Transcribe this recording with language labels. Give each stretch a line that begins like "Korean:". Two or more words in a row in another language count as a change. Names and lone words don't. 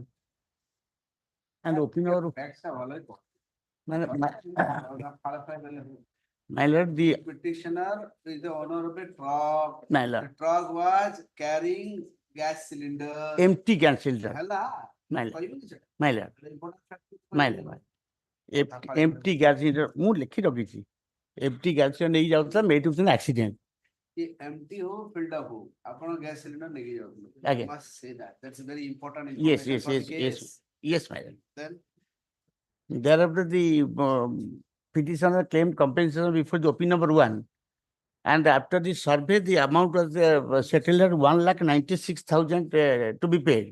English: And OP number my lord, the petitioner is the owner of a truck. my The lord, truck was carrying gas cylinder. empty gas cylinder. Hella. My lord,
Odia: କହିବି
English: my lord, important fact my lord. Empty gas cylinder.
Odia: ମୁଁ ଲେଖି ରଖିଛି
English: empty gas cylinder
Odia: ନେଇ ଯାଉଥିଲା
English: made to an accident.
Hindi: कि empty हो
English: filled up
Hindi: हो
Odia: ଆପଣ gas cylinder ନେଇକି ଯାଉଥିଲେ.
English: Again. You must say that. That's very important Yes, information yes, for the yes, yes, case. yes, my lord. Then Thereafter, the petitioner claimed compensation before the OP number 1. And after the survey, the amount was settled at 1,96,000 to be paid.